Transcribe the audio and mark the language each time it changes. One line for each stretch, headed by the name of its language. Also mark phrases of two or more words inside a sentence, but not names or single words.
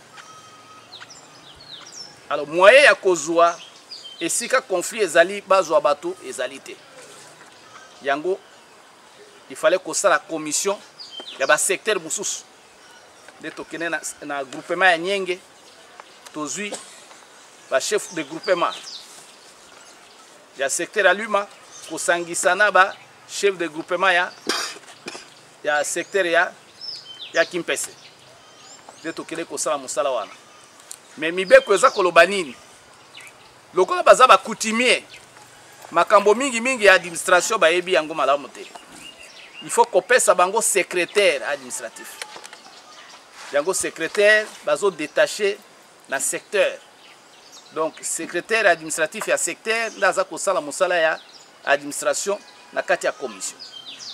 Lingala: Alors moyen ya kozwa esika conflit ezali bazwa bato ezali te yango
French: il fallait
Lingala: kosala commission ya ba secteur mususu de tokene na groupement ya Nyenge tozwi ba
French: chef de groupement
Lingala: ya secteur ya Luma kosangisana ba
French: chef de groupement
Lingala: ya secteur ya Kimpese de tokele kosala mosala wana mais mibeko eza koloba nini lokola baza ba coutumier makambo mingi ya administration bayebi yango malamu te
French: il faut
Lingala: kopesa bango
French: secrétaire administratif
Lingala: yango secrétaire bazo détaché na secteur donc
French: secrétaire administratif
Lingala: ya secteur ndaza kosala mosala ya administration na kati ya commission.